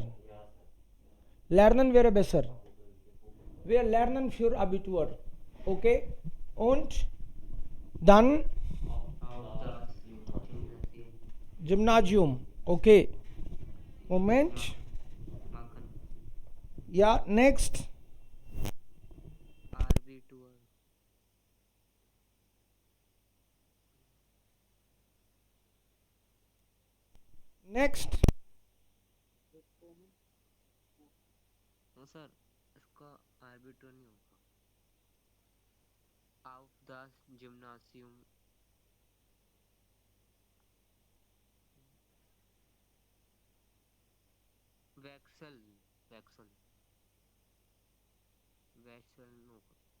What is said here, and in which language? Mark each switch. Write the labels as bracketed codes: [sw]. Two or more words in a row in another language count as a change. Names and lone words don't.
[de] Lernen wäre besser. Wir lernen für Abitur. Okay? Und dann Gymnasium. Okay. Moment. Ja, [en] next. [de] Arbitur. [en] Next. No sir, [hi] इसका आर्बिट्र नहीं होगा। [de] Auf das Gymnasium. Wechsel. Wechsel. Wechsel होगा।